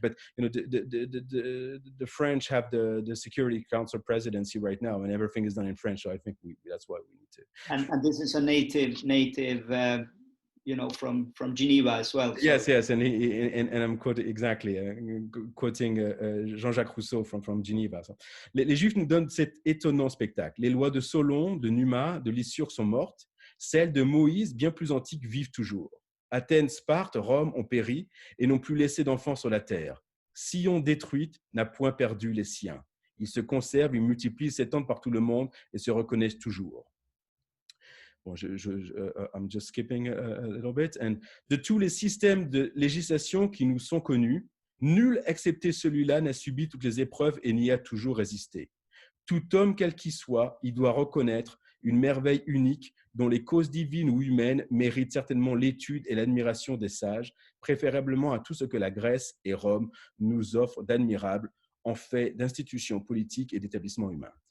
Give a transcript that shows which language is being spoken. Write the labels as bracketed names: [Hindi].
[English] But the French have the Security Council presidency right now, and everything is done in French. So I think that's why we need to. And this is a native. From Geneva as well. So. Yes, and I'm quoting exactly, quoting Jean-Jacques Rousseau from Geneva. So, [French] les Juifs nous donnent cet étonnant spectacle. Les lois de Solon, de Numa, de Lycurgue sont mortes. Celles de Moïse, bien plus antiques, vivent toujours. Athènes, Sparte, Rome ont péri et n'ont plus laissé d'enfants sur la terre. Sion détruite n'a point perdu les siens. Ils se conservent, ils multiplient, s'étendent par tout le monde et se reconnaissent toujours. Bon, [English] I'm just skipping a little bit. And [French] de tous les systèmes de législation qui nous sont connus, nul, excepté celui-là, n'a subi toutes les épreuves et n'y a toujours résisté. Tout homme, quel qu'il soit, il doit reconnaître une merveille unique dont les causes divines ou humaines méritent certainement l'étude et l'admiration des sages, préférablement à tout ce que la Grèce et Rome nous offrent d'admirable en fait d'institutions politiques et d'établissements humains.